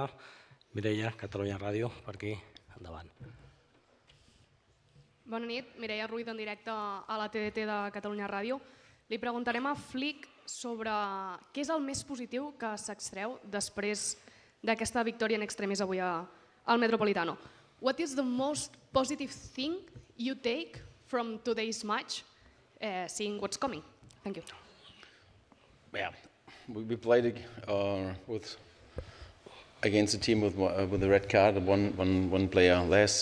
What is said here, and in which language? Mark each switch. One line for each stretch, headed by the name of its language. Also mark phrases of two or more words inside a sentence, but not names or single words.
Catalan: Mireia, Catalunya Ràdio, per aquí, endavant. Bona nit, Mireia Ruiz en directe a la TDT de Catalunya Ràdio. Li preguntarem a Flick sobre què és el més positiu que s'extreu després d'aquesta victòria en extremis avui al Metropolitano.
English: What is the most positive thing you take from today's match, seeing what's coming? Thank you. Yeah, we played against a team with a red card, one player less.